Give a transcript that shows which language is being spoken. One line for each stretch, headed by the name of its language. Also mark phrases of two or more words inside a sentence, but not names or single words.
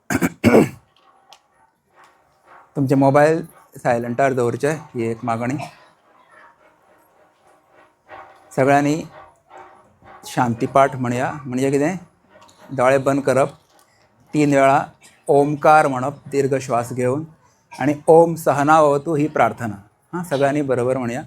Konkani: तुमचे मोबायल सायलंटार दवरचे ही एक मागणी. सगळ्यांनी शांतीपाठ म्हणया. म्हणजे कितें? दोळे बंद करप, 3 वेळा ओमकार म्हणप दीर्घ श्वास घेवन, आणि
Sanskrit: ओम सहना भवतु
Konkani: ही प्रार्थना. हां, सगळ्यांनी बरोबर म्हणया.